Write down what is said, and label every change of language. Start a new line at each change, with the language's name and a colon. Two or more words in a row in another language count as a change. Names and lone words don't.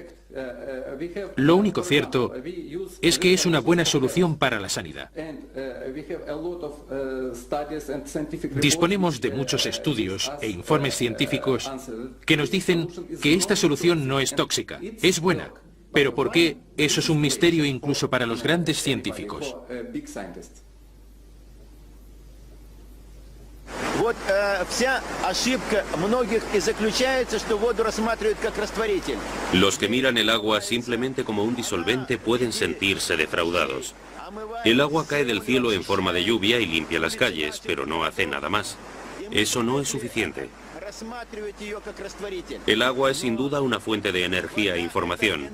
Spanish: Lo único cierto es que es una buena solución para la sanidad. Disponemos de muchos estudios e informes científicos que nos dicen que esta solución no es tóxica, es buena. Pero ¿por qué? Eso es un misterio incluso para los grandes científicos.
Russian: Вот вся ошибка многих и заключается, что воду рассматривают как растворитель.
Spanish: Los que miran el agua simplemente como un disolvente pueden sentirse defraudados. El agua cae del cielo en forma de lluvia y limpia las calles, pero no hace nada más. Eso no es suficiente. El agua es sin duda una fuente de energía e información.